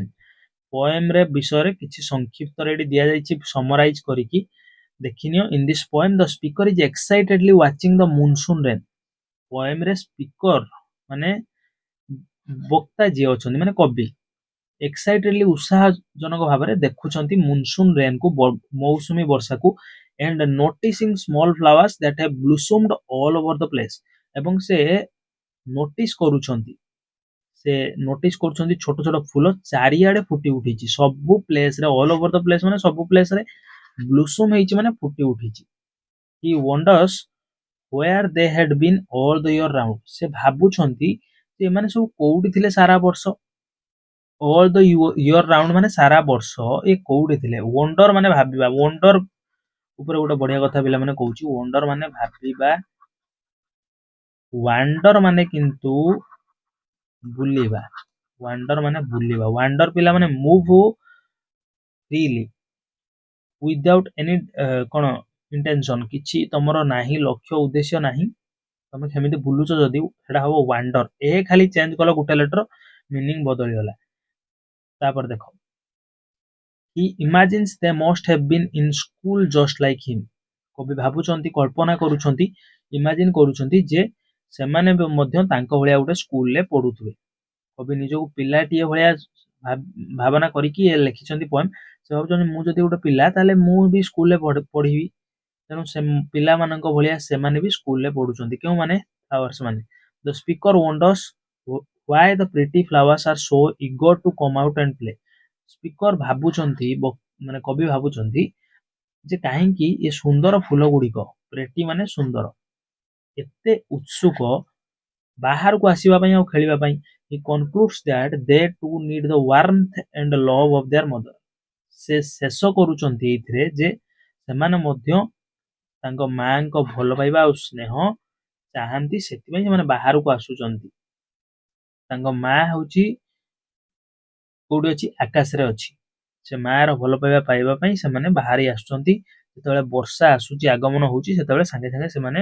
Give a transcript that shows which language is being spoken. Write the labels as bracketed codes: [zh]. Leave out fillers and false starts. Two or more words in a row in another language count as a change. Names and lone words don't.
[or] ପୋଏମରେ ବିଷୟରେ କିଛି ସଂକ୍ଷିପ୍ତରେ ଏଠି ଦିଆଯାଇଛି, ସମରାଇଜ କରିକି ଦେଖିନିଅ। [en] In this poem the speaker is excitedly watching the monsoon rain. [or] ପୋଏମରେ ସ୍ପିକର ମାନେ ବକ୍ତା ଯିଏ ଅଛନ୍ତି, ମାନେ କବି, ଏକ୍ସାଇଟେଡଲି ଉତ୍ସାହଜନକ ଭାବରେ ଦେଖୁଛନ୍ତି [en] monsoon rain [or] କୁ, ମୌସୁମୀ ବର୍ଷାକୁ। [en] and noticing small flowers that have blossomed all over the place [or] ଏବଂ ସେ ନୋଟିସ୍ କରୁଛନ୍ତି ସେ ନୋଟିସ୍ କରୁଛନ୍ତି ଛୋଟ ଛୋଟ ଫୁଲ ଚାରିଆଡେ ଫୁଟି ଉଠିଛି ସବୁ ପ୍ଲେସ ରେ [en] all over the place [or] ମାନେ ସବୁ ପ୍ଲେସ ରେ ବ୍ଲୁସମ ହେଇଛି ମାନେ ଫୁଟି ଉଠିଛି [en] he wonders where they had been all the year round [or] ସେ ଭାବୁଛନ୍ତି ଯେ ଏମାନେ ସବୁ କୋଉଠି ଥିଲେ ସାରା ବର୍ଷ [en] all the year round [or] ମାନେ ସାରା ବର୍ଷ ଏ କୋଉଠି ଥିଲେ wonder ମାନେ ଭାବିବା wonder ଉପରେ ଗୋଟେ ବଢିଆ କଥା ପିଲାମାନେ କହୁଛି wonder ମାନେ ଭାବିବା wander ମାନେ କିନ୍ତୁ ବୁଲିବା ୱାଣ୍ଡର ମାନେ ବୁଲିବା ୱାଣ୍ଡର ପିଲା ମାନେ [en] move freely without any [or] କଣ ଇଣ୍ଟେନସନ କିଛି ତମର ନାହିଁ ଲକ୍ଷ୍ୟ ଉଦ୍ଦେଶ୍ୟ ନାହିଁ ତମେ କେମିତି ବୁଲୁଛ ଯଦି ସେଟା ହବ ୱାଣ୍ଡର ଏ ଖାଲି ଚେଞ୍ଜ କଲ ଗୋଟେ ଲେଟର ମିନିଂ ବଦଳିଗଲା ତାପରେ ଦେଖ [en] he imagines they must have been in school just like him [or] କବି ଭାବୁଛନ୍ତି କଳ୍ପନା କରୁଛନ୍ତି ଇମାଜିନ କରୁଛନ୍ତି ଯେ ସେମାନେ ମଧ୍ୟ ତାଙ୍କ ଭଳିଆ ଗୋଟେ ସ୍କୁଲରେ ପଢୁଥିବେ କବି ନିଜକୁ ପିଲାଟିଏ ଭଳିଆ ଭାବନା କରିକି ଲେଖିଛନ୍ତି ପଏମ ସେ ଭାବୁଛନ୍ତି ମୁଁ ଯଦି ଗୋଟେ ପିଲା ତାହେଲେ ମୁଁ ବି ସ୍କୁଲରେ ପଢିବି ତେଣୁ ସେ ପିଲାମାନଙ୍କ ଭଳିଆ ସେମାନେ ବି ସ୍କୁଲରେ ପଢୁଛନ୍ତି କେଉଁମାନେ ଫ୍ଲାୱାର୍ସ ମାନେ [en] the speaker wonders why the pretty flowers are so eager to come out and play [or] ସ୍ପିକର ଭାବୁଛନ୍ତି ମାନେ କବି ଭାବୁଛନ୍ତି ଯେ କାହିଁକି ଏ ସୁନ୍ଦର ଫୁଲ ଗୁଡିକ ପ୍ରେଟି ମାନେ ସୁନ୍ଦର ଏତେ ଉତ୍ସୁକ ବାହାରକୁ ଆସିବା ପାଇଁ ଆଉ ଖେଳିବା ପାଇଁ [en] he concludes that they too need the warmth and love of their mother [or] ସେ ଶେଷ କରୁଛନ୍ତି ଏଇଥିରେ ଯେ ସେମାନେ ମଧ୍ୟ ତାଙ୍କ ମାଙ୍କ ଭଲ ପାଇବା ଆଉ ସ୍ନେହ ଚାହାନ୍ତି ସେଥିପାଇଁ ସେମାନେ ବାହାରକୁ ଆସୁଛନ୍ତି ତାଙ୍କ ମା ହଉଛି କୋଉଠି ଅଛି ଆକାଶରେ ଅଛି ସେ ମାର ଭଲ ପାଇବା ପାଇବା ପାଇଁ ସେମାନେ ବାହାରି ଆସୁଛନ୍ତି ଯେତେବେଳେ ବର୍ଷା ଆସୁଛି ଆଗମନ ହଉଛି ସେତେବେଳେ ସାଙ୍ଗେ ସାଙ୍ଗେ ସେମାନେ